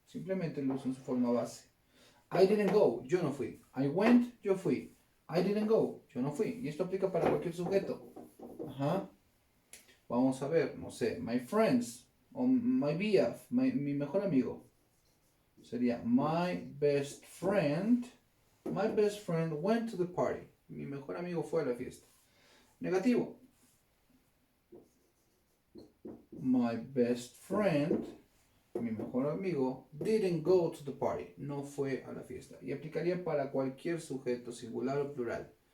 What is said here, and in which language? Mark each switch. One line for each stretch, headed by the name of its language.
Spanish: Simplemente lo uso en su forma base.
English: I didn't go,
Spanish: yo no fui.
English: I went,
Spanish: yo fui.
English: I didn't go,
Spanish: yo no fui. Y esto aplica para cualquier sujeto. Ajá. Vamos a ver, no sé,
English: my friends
Spanish: o
English: my BF,
Spanish: mi mejor amigo.
English: Sería my best friend went to the party.
Spanish: Mi mejor amigo fue a la fiesta. Negativo.
English: My best friend,
Spanish: mi mejor amigo,
English: didn't go to the party.
Spanish: No fue a la fiesta. Y aplicaría para cualquier sujeto, singular o plural.